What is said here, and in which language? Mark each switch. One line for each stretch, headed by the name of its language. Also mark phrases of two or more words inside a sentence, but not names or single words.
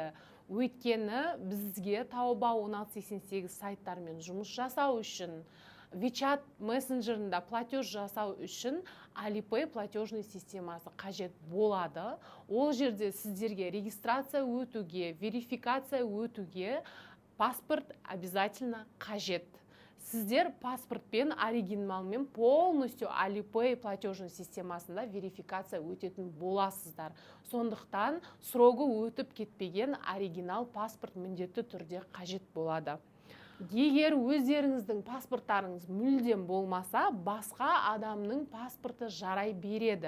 Kazakh: Өйткені бізге Taobao 1688 сайттармен жұмыс жасау үшін, WeChat мессенджерінде платеж жасау үшін Alipay платежный системасы қажет болады. Ол жерде сіздерге регистрация өтуге, верификация өтуге паспорт обязательно қажет. Сіздер паспортпен оригиналмен полностью Alipay платежный системасында верификация өтетін боласыздар. Сондықтан срогы өтіп кетпеген оригинал паспорт міндетті түрде қажет болады. Егер өздеріңіздің паспорттарыңыз мүлдем болмаса, басқа адамның паспорты жарай береді.